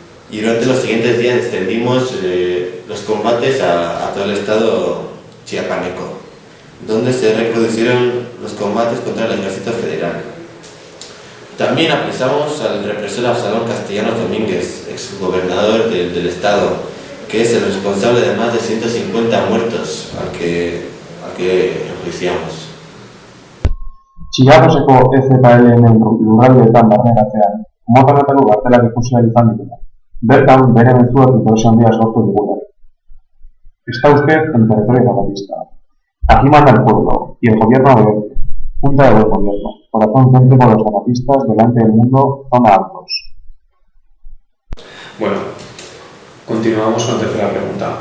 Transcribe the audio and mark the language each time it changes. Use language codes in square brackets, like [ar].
[es] Y durante los siguientes días extendimos los combates a todo el estado chiapaneco, donde se reproducieron los combates contra el ejército federal. También apresamos al represor Absalón Castellanos Domínguez, exgobernador del estado, que es el responsable de más de 150 muertos al que enjuiciamos. [eu] Txillarroseko EZLN lurraldeetan barneratzean, mota honetako kartelak ikusi ahal izan ditugu. Bertan, bere mezuak interesa handia sortu digularik. [es] Está usted en territorio zapatista. Aquí manda el pueblo, y el gobierno obedece. Junta de buen gobierno, corazón céntrico de los zapatistas, delante del mundo, zona altos. Bueno, continuamos con la tercera pregunta.